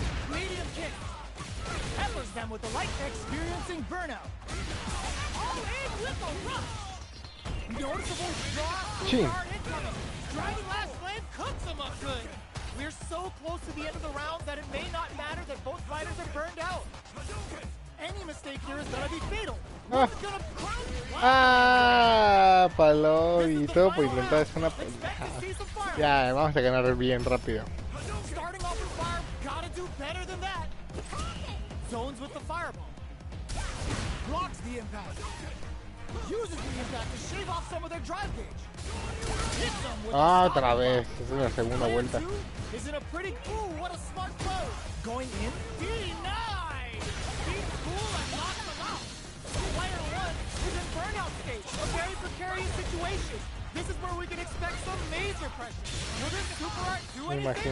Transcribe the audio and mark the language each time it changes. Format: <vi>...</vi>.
<en>Medium kick. Peppers them with the light, experiencing burnout. All in with a rush. Noticeable draw, Chin. hard incoming. Driving last flame cooks them up good. We're so close to the end of the round that it may not matter that both fighters are burned out. Any mistake here is gonna be fatal. Ah.</en> <es>Ah, palo y todo por intentar hacer una pendejada. Ya, vamos a ganar bien rápido.</es> <en>Starting off with fire, gotta do better than that. Zones with the fireball. Blocks the impact. Uses the impact to shave off some of their drive gauge. Hits them with</en> <es>Otra vez, es una segunda vuelta.</es> <en>Is in a pretty what a smart throw. Going in, denied. Being cool and knocks them out. Player 1 is in burnout stage, a very precarious situation. This is where we can expect some major pressure. Will this super art do</en> <es>Me</es> <en>anything?</en>